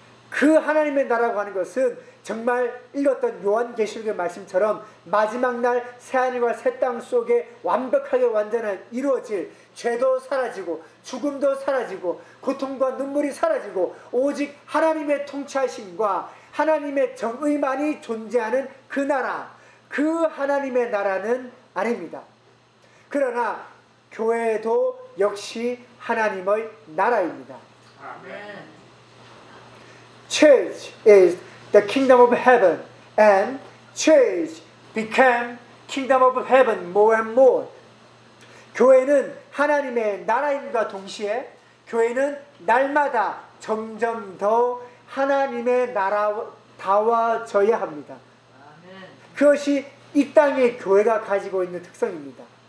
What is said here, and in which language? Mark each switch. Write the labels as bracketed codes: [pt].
[ko] 그 하나님의 나라고 하는 것은 정말 읽었던 요한계시록의 말씀처럼 마지막 날 새하늘과 새 땅 속에 완벽하게 완전한 이루어질 죄도 사라지고 죽음도 사라지고 고통과 눈물이 사라지고 오직 하나님의 통치하심과 하나님의 정의만이 존재하는 그 나라, 그 하나님의 나라는 아닙니다. 그러나 교회도 역시 하나님의 나라입니다. 아멘. [en] Church is the kingdom of heaven and church became kingdom of heaven more and more. [ko] 교회는 하나님의 나라임과 동시에 교회는 날마다 점점 더 하나님의 나라다워져야 합니다. 아멘. 그것이 이 땅의 교회가 가지고 있는 특성입니다.